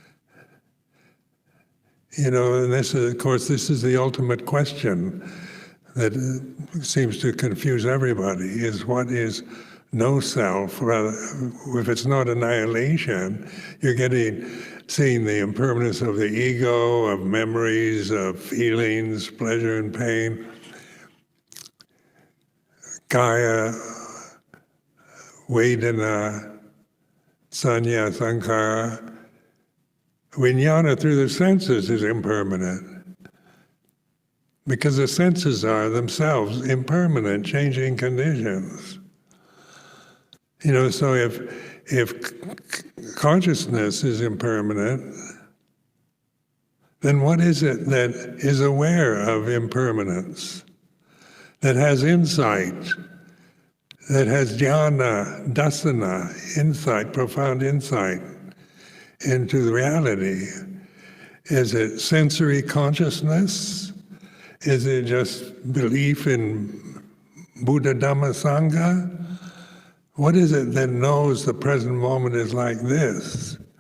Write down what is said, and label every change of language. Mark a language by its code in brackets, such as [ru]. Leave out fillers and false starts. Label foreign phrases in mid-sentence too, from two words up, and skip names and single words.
[en] And this is, of course, this is the ultimate question that seems to confuse everybody, is what is no self? Rather, if it's not annihilation, you're seeing the impermanence of the ego, of memories, of feelings, pleasure and pain, [pi] kaya, vedana, sanya, sankhara. [en] Vijnana through the senses is impermanent, because the senses are themselves impermanent, changing conditions. So if consciousness is impermanent, then what is it that is aware of impermanence, that has insight, that has [pi] jhana, dasana, [en] insight, profound insight into the reality? Is it sensory consciousness? Is it just belief in Buddha, Dhamma, Sangha? What is it that knows the present moment is like this?